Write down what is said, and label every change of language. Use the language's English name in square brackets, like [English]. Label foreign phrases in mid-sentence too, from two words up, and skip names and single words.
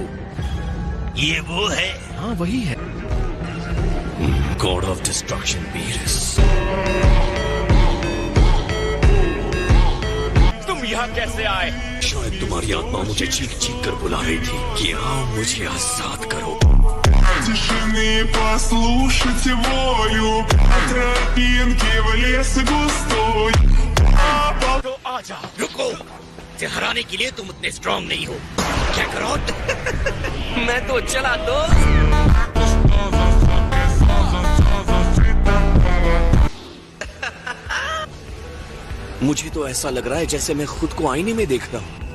[Hindi] ये वो है? हाँ वही है। [English] God of Destruction [Hindi] वीरस। तुम यहाँ कैसे आए? शायद तुम्हारी आत्मा मुझे चीख चीख कर बुला रही थी कि आओ मुझे आजाद करो। [Russian] Тишины послушайте волю, по тропинке в лес густой. [Hindi] तो आजा। रुको, इसे हराने के लिए तुम उतने स्ट्रांग नहीं हो। क्या करो? मैं तो चला दोस्त। मुझे तो ऐसा लग रहा है जैसे मैं खुद को आईने में देख रहा हूँ।